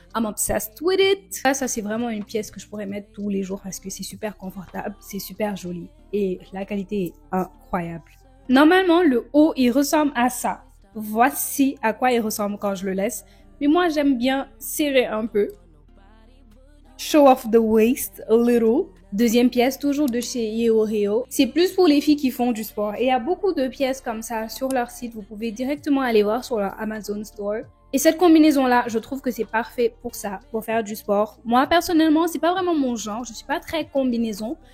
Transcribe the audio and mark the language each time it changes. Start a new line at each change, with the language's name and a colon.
English: I'm obsessed with it.
French: Ça c'est vraiment une pièce que je pourrais mettre tous les jours parce que c'est super confortable, c'est super joli et la qualité est incroyable. Normalement, le haut, il ressemble à ça. Voici à quoi il ressemble quand je le laisse. Mais moi, j'aime bien serrer un peu.
English: Show off the waist a little.
French: Deuxième pièce, toujours de chez Yeoreo. C'est plus pour les filles qui font du sport. Et il y a beaucoup de pièces comme ça sur leur site. Vous pouvez directement aller voir sur leur Amazon Store. Et cette combinaison-là, je trouve que c'est parfait pour ça, pour faire du sport. Moi, personnellement, c'est pas vraiment mon genre. Je suis pas très combinaison.